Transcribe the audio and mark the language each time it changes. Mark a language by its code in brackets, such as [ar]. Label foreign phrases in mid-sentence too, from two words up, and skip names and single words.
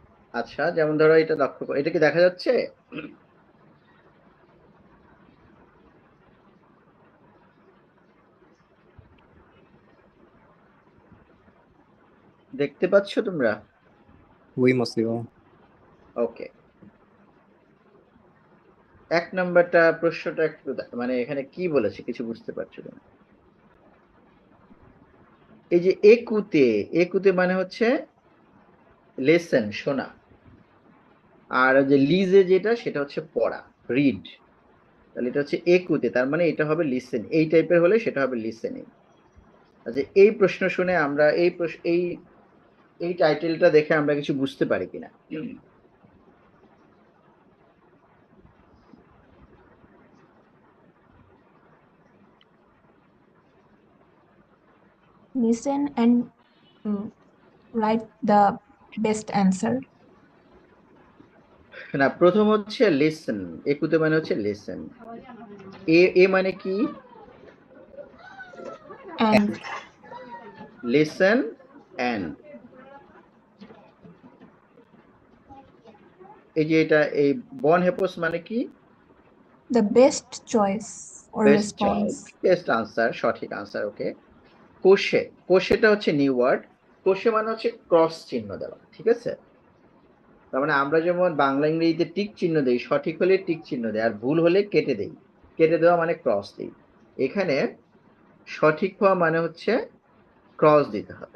[bn] আচ্ছা, যেমন ধরো এটা লক্ষ্য করো, এটা কি দেখা যাচ্ছে? দেখতে পাচ্ছ তোমরা? [fr] Oui, monsieur. [bn] ওকে, 1 নাম্বারটা প্রশ্নটা একটু মানে এখানে কি বলেছে কিছু বুঝতে পারছো কিনা? এই যে একুতে, একুতে মানে হচ্ছে লেসন, শোনা। আর যে লিজে যেটা সেটা হচ্ছে পড়া, রিড। তাহলে এটা হচ্ছে একুতে, তার মানে এটা হবে লিসেন। এই টাইপের হলে সেটা হবে লিসেনিং। আচ্ছা, এই প্রশ্ন শুনে আমরা এই টাইটেলটা দেখে আমরা কিছু বুঝতে পারি কিনা? [en] Listen and write the best answer. [bn] না, প্রথম হচ্ছে লিসেন, একুতে মানে হচ্ছে লিসেন। এ মানে কি? [en] And listen and. [bn] এই যে এটা, এই [fr] bonne réponse [bn] মানে কি? [en] the best choice or [bn] বেস্ট [en] response. best answer, [bn] সঠিক আনসার। ওকে। কোষে, কোষেটা হচ্ছে [en] new word. [bn] কোষে মানে হচ্ছে ক্রস চিহ্ন দেওয়া, ঠিক আছে? তার মানে আমরা যেমন বাংলা ইংরেজিতে টিক চিহ্ন দেই, সঠিক হলে টিক চিহ্ন দেয়, আর ভুল হলে কেটে দেই। কেটে দেওয়া মানে ক্রস দিই। এখানে সঠিক হওয়া মানে হচ্ছে ক্রস দিতে হবে।